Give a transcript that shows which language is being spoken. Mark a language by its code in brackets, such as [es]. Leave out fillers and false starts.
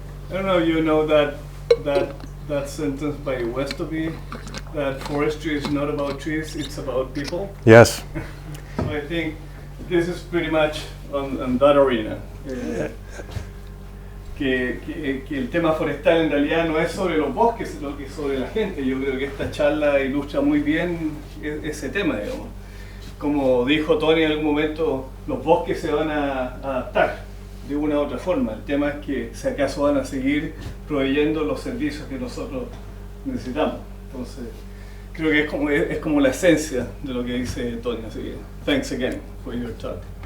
[en] I don't know if you know that sentence by Westoby, that forestry is not about trees, it's about people. Yes. So I think this is pretty much on that arena. [es] Que el tema forestal en realidad no es sobre los bosques, sino que es sobre la gente. Yo creo que esta charla ilustra muy bien ese tema, digamos. Como dijo Tony en algún momento, los bosques se van a adaptar de una u otra forma. El tema es que si acaso van a seguir proveyendo los servicios que nosotros necesitamos. Entonces, creo que es como la esencia de lo que dice Tony. Así que, [en] thanks again for your talk.